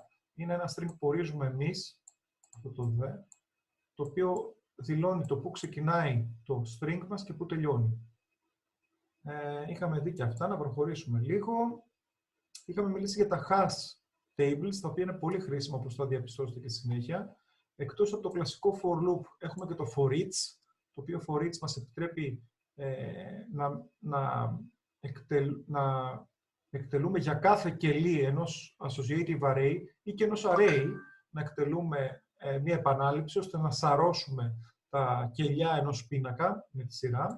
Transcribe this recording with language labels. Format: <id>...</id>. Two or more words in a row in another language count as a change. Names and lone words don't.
<el>Είναι ένα string που ορίζουμε εμείς, αυτό το the, το οποίο δηλώνει το πού ξεκινάει το string μας και πού τελειώνει. Είχαμε δει και αυτά, να προχωρήσουμε λίγο. Είχαμε μιλήσει για τα</el> <en>hash tables,</en> <el>τα οποία είναι πολύ χρήσιμα, όπως θα διαπιστώσετε και στη συνέχεια. Εκτός από το κλασικό</el> <en>for loop,</en> <el>έχουμε και το</el> <en>for each,</en> <el>το οποίο</el> <en>for each</en> <el>μας επιτρέπει να εκτελούμε για κάθε κελί ενός</el> <en>associative array</en> <el>ή και ενός array, να εκτελούμε μία επανάληψη, ώστε να σαρώσουμε τα κελιά ενός πίνακα με τη σειρά.</el>